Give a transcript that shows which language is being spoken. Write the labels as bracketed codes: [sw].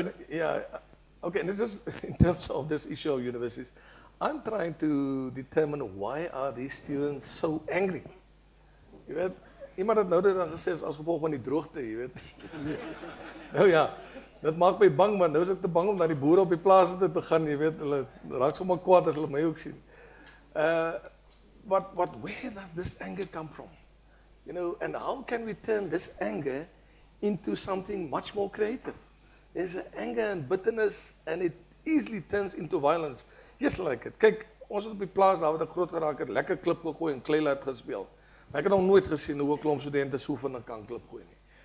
[en] Okay, and this is in terms of this issue of universities. I'm trying to determine why are these students so angry. [af] Jy weet, iemand het nou dit dan gesê as gevolg van die droogte, jy weet. Nou ja, dit maak my bang, want nou is ek te bang om na die boere op die plase te gaan, jy weet, hulle raak sommer kwaad as hulle my ook sien. [en] But where does this anger come from? You know, and how can we turn this anger into something much more creative? There's an anger and bitterness, and it easily turns into violence. Just like it. [af] Kyk, ons het op die plaas, daar wat ek groot geraak het, lekker klip gegooi en kleilert gespeel. Maar ek het nog nooit gesien hoe 'n klomp studente so vinnig kan klip gooi nie.